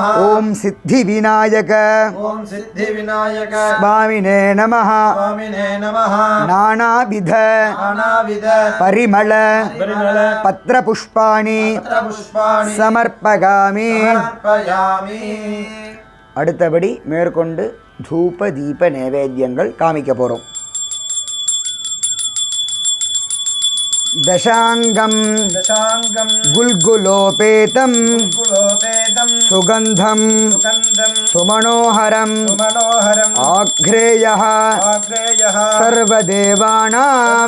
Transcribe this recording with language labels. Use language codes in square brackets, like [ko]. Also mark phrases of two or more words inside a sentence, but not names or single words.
[sa] ॐ सिद्धिविनायक ॐ सिद्धिविनायक स्वामिने नमः स्वामिने नमः नानाविध नानाविध परिमल परिमल पत्रपुष्पाणि पत्रपुष्पाणि समर्पयामि समर्पयामि [ta] அடுத்தபடி மேற்கொண்டு தூப தீப நைவேத்தியங்கள் காமிக்க போகிறோம். [sa] दशांगम दशांगम गुल्गुलोपेतं कुलोपेदं सुगंधम सुगंधं सुमनोहरम सुमनोहरम् आघ्रेयः आग्रेयः सर्वदेवानां